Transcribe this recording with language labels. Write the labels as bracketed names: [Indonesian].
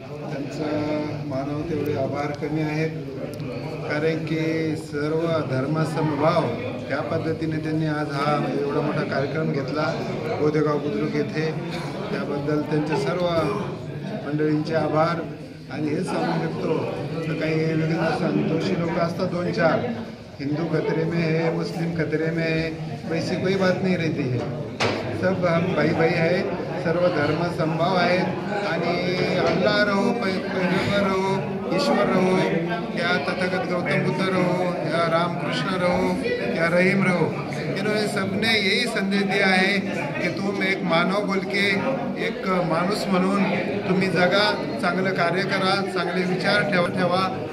[Marathi] त्यांचं मानव तेवढे आभार कमी आहेत, कारण की सर्व धर्मसमभाव त्या पद्धतीने त्यांनी आज हा एवढा मोठा कार्यक्रम घेतला गोदेगाव बुद्रुक येथे. त्याबद्दल त्यांचे सर्व मंडळींचे आभार. आणि हेच सांगू शकतो तर काही वेगळे संतोषी लोक असतात [Hindi] 2-4, हिंदू खतरे में है, मुस्लिम खतरे में है, वैसी कोई बात नहीं रहती है. सब हम भाई भाई है, [Marathi] सर्व धर्म संभाव आहेत. [Hindi] आणि अल्लाह रहो, पैगंबर रहो, ईश्वर रहो, या तथागत गौतम बुद्ध रहो, या रामकृष्ण रहो, या रहीम रहो, इन्होंने सबने यही संदेश दिया है की तुम एक मानव बोल के [Marathi] एक माणूस म्हणून तुम्ही जगा, चांगलं कार्य करा, चांगले विचार ठेवा.